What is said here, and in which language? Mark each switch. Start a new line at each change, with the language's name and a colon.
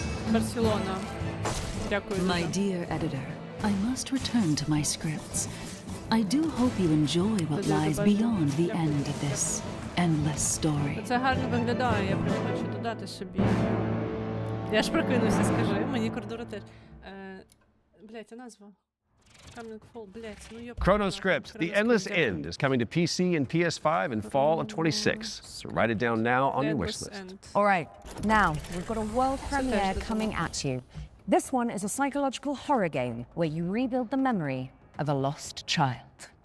Ukrainian: Барселона. Дякую.
English: My dear editor, I must return to my scripts. I do hope you enjoy what lies beyond the end of this endless story.
Ukrainian: Це гарно виглядає, я прям хочу додати собі. Я ж прокинувся, скажи. Мені Кордура теж. Блять, а назва?
English: Coming Fall,
Ukrainian: блять, ну йоп.
English: Chronoscript, The Endless End, is coming to PC and PS5 in fall of 26. So write it down now on your wish list. All right, now we've got a world premiere coming at you. This one is a psychological horror game where you rebuild the memory of a lost child.